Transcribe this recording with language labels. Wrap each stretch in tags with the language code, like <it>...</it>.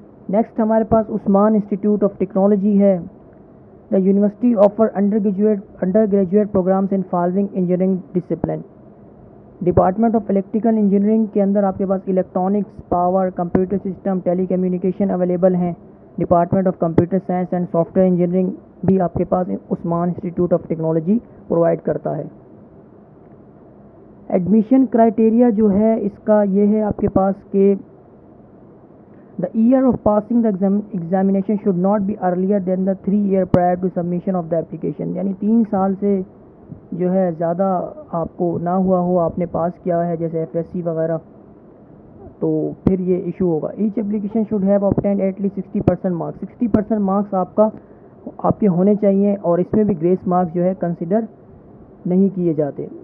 <ur>Next ہمارے پاس عثمان institute of technology ہے.</ur> <en>The university offer undergraduate programmes in following engineering discipline.</en> <ur>Department of electrical engineering کے اندر آپ کے پاس electronics, power, computer system, ٹیلی communication available ہیں. Department of computer science and soft ware engineering بھی آپ کے پاس عثمان institute of technology provide کرتا ہے. Admission criteria جو ہے اس کا یہ ہے آپ کے پاس کہ</ur> <en>the year of passing the examination should not be earlier than the 3 year prior to submission of the application.</en> <ur>یعنی 3 سال سے جو ہے زیادہ آپ کو نہ ہوا ہو, آپ نے پاس کیا ہے جیسے ایف ایس سی وغیرہ, تو پھر یہ ایشو ہوگا.</ur> <en>each application should have obtained at least 60%</en> <ur>marks. 60% marks آپ کے ہونے چاہیے, اور اس میں بھی گریس مارکس جو ہے کنسیڈر نہیں کیے جاتے.</ur>